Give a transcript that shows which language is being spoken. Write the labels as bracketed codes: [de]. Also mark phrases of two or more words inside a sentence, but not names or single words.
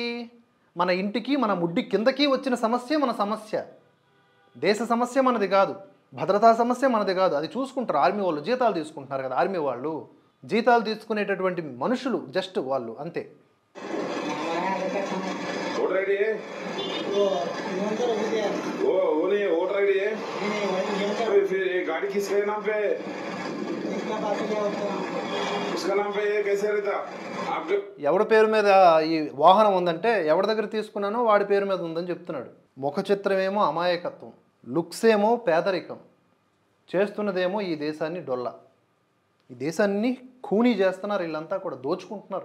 [te] మన ఇంటికి, మన ముడ్డి కిందకి వచ్చిన సమస్య మన సమస్య. దేశ సమస్య మనది కాదు, భద్రతా సమస్య మనది కాదు. అది చూసుకుంటారు ఆర్మీ వాళ్ళు, జీతాలు తీసుకుంటున్నారు కదా ఆర్మీ వాళ్ళు. జీతాలు తీసుకునేటటువంటి మనుషులు జస్ట్ వాళ్ళు అంతే. [hi] वो नहीं [en] voter ID [hi] है फिर ये गाड़ी किसके नाम पे [te] ఎవడి పేరు మీద ఈ వాహనం ఉందంటే ఎవరి దగ్గర తీసుకున్నానో వాడి పేరు మీద ఉందని చెప్తున్నాడు. ముఖ చిత్రమేమో అమాయకత్వం, లుక్స్ ఏమో పేదరికం, చేస్తున్నదేమో ఈ దేశాన్ని డొల్ల. ఈ దేశాన్ని ఖూనీ చేస్తున్నారు, వీళ్ళంతా కూడా దోచుకుంటున్నారు.